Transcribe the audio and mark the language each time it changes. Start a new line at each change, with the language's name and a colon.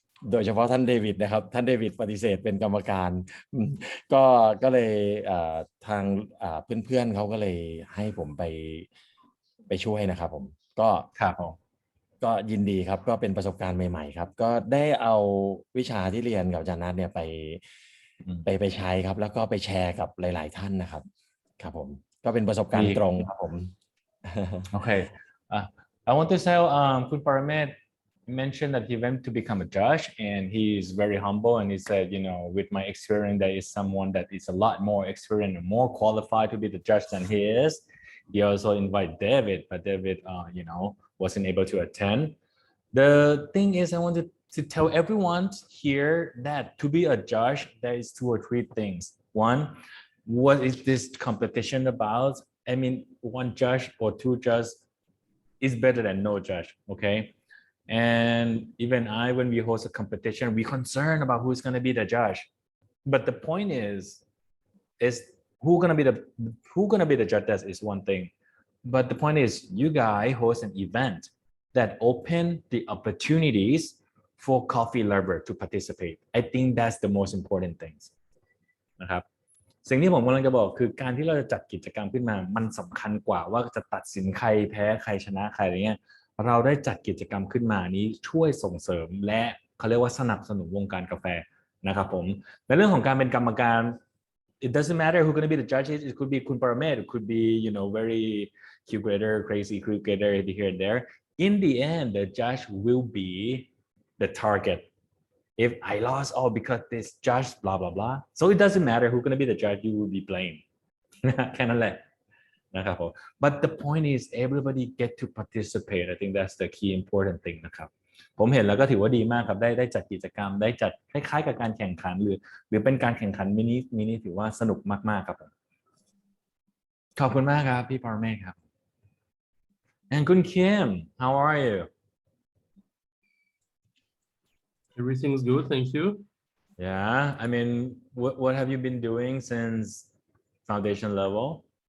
Thai: โดยเฉพาะท่านเดวิดนะครับท่านเดวิดปฏิเสธเป็นกรรมการก็เลยทางเพื่อนๆเขาก็เลยให้ผมไปช่วยนะครับผมก็ยินดีครับก็เป็นประสบการณ์ใหม่ๆครับก็ได้เอาวิชาที่เรียนกับอาจารย์นัทเนี่ยไปใช้ครับแล้วก็ไปแชร์กับหลายๆท่านนะครับครับผมก็เป็นประสบการณ์ตรงครับผม
English: Okay. I want to say Kun Paramet mentioned that he went to become a judge and he is very humble and he said, with my experience, there is someone that is a lot more experienced and more qualified to be the judge than he is. He also invited David, but David, wasn't able to attend. The thing is, I wanted to tell everyone here that to be a judge, there is 2 or 3 things. One, what is this competition about? I mean, 1 judge or 2 judges is better than no judge, okay? And even when we host a competition, we concerned about who's going to be the judge. But the point is who's going to be the judge, that is one thing. But the point is, you guys host an event that open the opportunities for coffee lover to participate. I think that's the most important things.
Thai: นะครับสิ่งที่ผมกำลังจะบอกคือการที่เราจะจัดกิจกรรมขึ้นมามันสำคัญกว่าว่าจะตัดสินใครแพ้ใครชนะใครอะไรเงี้ยเราได้จัดกิจกรรมขึ้นมานี้ช่วยส่งเสริมและเขาเรียกว่าสนับสนุนวงการกาแฟนะครับผมในเรื่องของการเป็นกรรมการ
English: it doesn't matter who's going to be the judges. It could be Kun Paramet, it could be very Q-grader, crazy Q-grader here and there. In the end, the judge will be the target. If I lost all because this judge blah blah blah, so it doesn't matter who's going to be the judge, you will be blamed.
Thai: แค่นั้นแหละนะครับผม
English: But the point is everybody get to participate. I think that's the key important thing
Thai: นะครับผมเห็นแล้วก็ถือว่าดีมากครับได้จัดกิจกรรมได้จัดคล้ายๆกับการแข่งขันหรือเป็นการแข่งขันมินิถือว่าสนุกมากๆครับผมขอบคุณมากครับพี่ปรเมศครับ
English: And Kun Kim, how are you? Everything's good, thank you. Yeah, I mean, what have you been doing since foundation level?